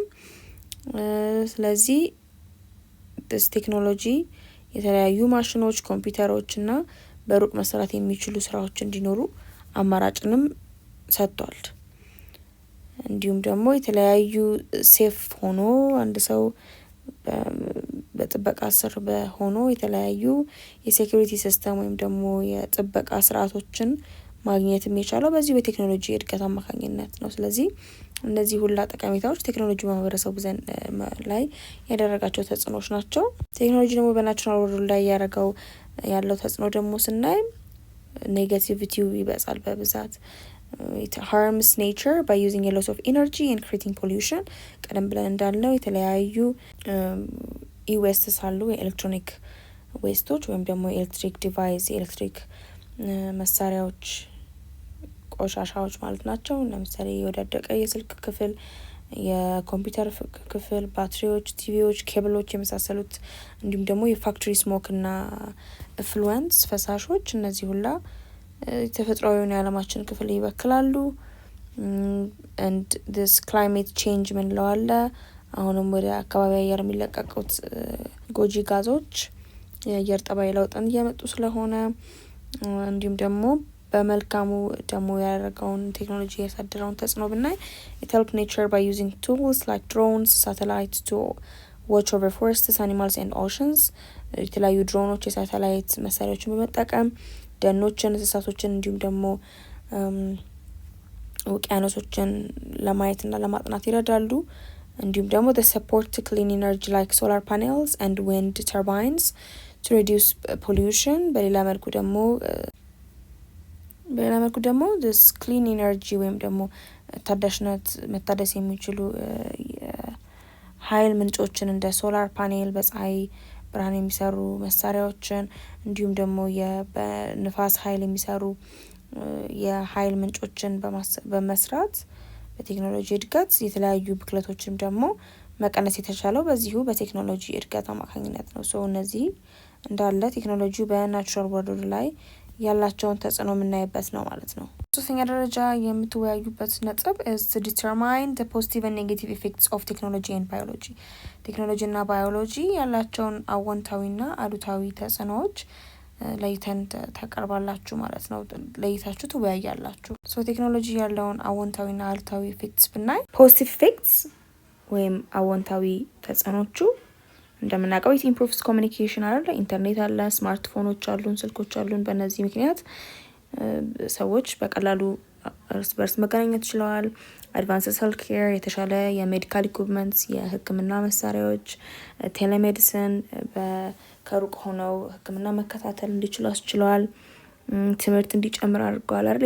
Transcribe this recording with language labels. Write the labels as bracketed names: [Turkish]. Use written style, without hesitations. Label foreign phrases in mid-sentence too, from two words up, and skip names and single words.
[Amharic] ስለዚህ ቴክኖሎጂ የተለያዩ ማሽኖች፣ ኮምፒውተሮች እና በሩቅ መሰራት የሚችሉ ስራዎች እንዲኖሩ አማራጭንም ሰጥቷል። እንዲሁም ደግሞ የተለያዩ ሴፍ ሆኖ አንድ ሰው በጥበቃ ስር ሆኖ የተለያዩ [English] security system [Amharic] ወይም ደግሞ የጥበቃ ስርዓቶችን ማግኘትም የቻለው በዚህ በቴክኖሎጂ እድገት አማካኝነት ነው። ስለዚህ እነዚህ ሁላ ጠቀሜታዎች ቴክኖሎጂ ማህበረሰቡ ላይ ያደረጋቸው ተጽዕኖች ናቸው። ቴክኖሎጂ ደግሞ [English] natural world [Amharic] ላይ ያለው ተጽዕኖ ደግሞ ስናይ ኔጋቲቪቲው ይበዛል በብዛት። [English] it harms nature by using a lot of energy and creating [Amharic] pollution። ቀደም ብለን እንዳልነው የተለያዩ ኢዌስትስ አሉ፣ [English] electronic wastes [Amharic] ወይም ደግሞ የኤሌክትሪክ ዲቫይስ የኤሌክትሪክ መሳሪያዎች ቆሻሻዎች ማለት ናቸው። ለምሳሌ የወዳደቀ የስልክ ክፍል፣ የኮምፒውተር ክፍል፣ ባትሪዎች፣ ቲቪዎች፣ ኬብሎች የመሳሰሉት እንዲሁም ደግሞ [English] factory smoke [Amharic] እና ኢፍሉዌንስ ፈሳሾች እነዚህ ሁላ ተፈጥሯዊውን የዓለማችን ክፍል ይበክላሉ። [English] and this climate change [Amharic] ምንለው አለ። አሁንም ወደ አካባቢ አየር የሚለቀቁት ጎጂ ጋዞች የአየር ጠባይ ለውጥን እያመጡ ስለሆነ እንዲሁም ደግሞ በመልካሙ ደግሞ ያደረገውን ቴክኖሎጂ ያሳደረውን ተጽዕኖ ብናይ [English] it helped nature by using tools like drones, satellites to watch over forests, animals and oceans። [Amharic] የተለያዩ ድሮኖች የሳተላይት መሳሪያዎችን በመጠቀም ደኖችን፣ እንስሳቶችን እንዲሁም ደግሞ ውቅያኖሶችን ለማየትና ለማጥናት ይረዳሉ። እንዲሁም ደግሞ [English] the support to clean energy like solar panels and wind turbines to reduce pollution። [Amharic] በሌላ መልኩ ደግሞ [English] this clean energy [Amharic] ወይም ደግሞ መታደስ የሚችሉ ኃይል ምንጮችን እንደ [English] solar panel [Amharic] በፀሐይ ብርሃን የሚሰሩ መሳሪያዎችን እንዲሁም ደግሞ በንፋስ ኃይል የሚሰሩ የኃይል ምንጮችን በመስራት በቴክኖሎጂ እድገት የተለያዩ ብክለቶችም ደግሞ መቀነስ የተቻለው በዚሁ በቴክኖሎጂ እድገት አማካኝነት ነው። እነዚህ እንዳለ ቴክኖሎጂው [English] natural world [Amharic] ላይ ያላቸውን ተጽዕኖ የምናይበት ነው ማለት ነው። ሶስተኛ ደረጃ የምትወያዩበት ነጥብ [English] is to determine the positive and negative effects of technology and [Amharic] biology። ቴክኖሎጂ እና ባዮሎጂ ያላቸውን አዎንታዊና አሉታዊ ተጽዕኖዎች ለይተን ተቀርባላችሁ ማለት ነው። ለይታችሁ ትወያያላችሁ። ቴክኖሎጂ ያለውን አዎንታዊና አሉታዊ ኢፌክትስ ብናይ [English] positive effects [Amharic] ወይም አዎንታዊ ተጽዕኖቹ እንደምናውቀው [English] it improves communication [Amharic] አለ፣ ኢንተርኔት አለ፣ ስማርትፎኖች አሉን፣ ስልኮች አሉን። በእነዚህ ምክንያት ሰዎች በቀላሉ እርስ በርስ መገናኘት ችለዋል። [English] advanced health care፣ [Amharic] የተሻለ [English] medical equipments፣ [Amharic] የህክምና መሳሪያዎች፣ ቴሌሜዲሲን ከሩቅ ሆነው ህክምና መከታተል እንዲችሉ አስችለዋል። ትምህርት እንዲጨምር አድርገዋል አይደል?